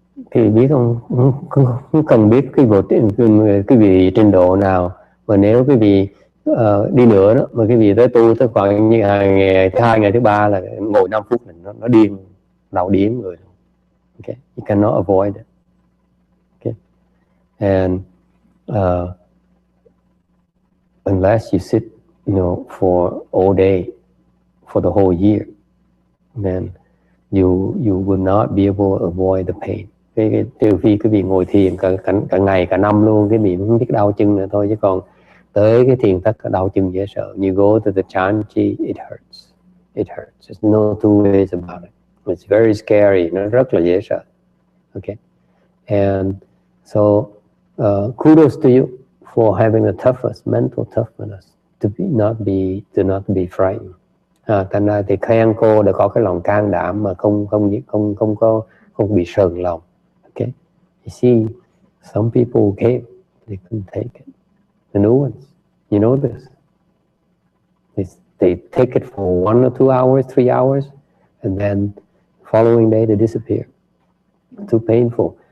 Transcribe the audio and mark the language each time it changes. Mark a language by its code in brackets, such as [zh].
[vi] Thì biết không cần biết cái vị trình độ nào, mà nếu cái vị đi nữa đó, mà cái vị tới tu tới khoảng như ngày thứ hai, ngày thứ ba là ngồi 5 phút là nó điên, đầu điên rồi. [en] Okay, you cannot avoid it. Okay, and unless you sit, for all day, for the whole year, then you will not be able to avoid the pain. [vi] Trừ phi cái vị ngồi thiền cả ngày cả năm luôn, cái vị không biết đau chân nữa thôi, chứ còn tới cái thiền thất đau chân dễ sợ. [en] You go to the chanchi, it hurts. It hurts. There's no two ways about it. It's very scary. [vi] Nó rất là dễ sợ. [en] Okay, and so kudos to you for having the toughest mental toughness to not be frightened. [vi] Thành ra thì khen cô đã có cái lòng can đảm mà không bị sờn lòng. [en] Okay, you see, some people came, they couldn't take it. The new ones, you know this. They take it for 1 or 2 hours, 3 hours, and then following day they disappear. Too painful.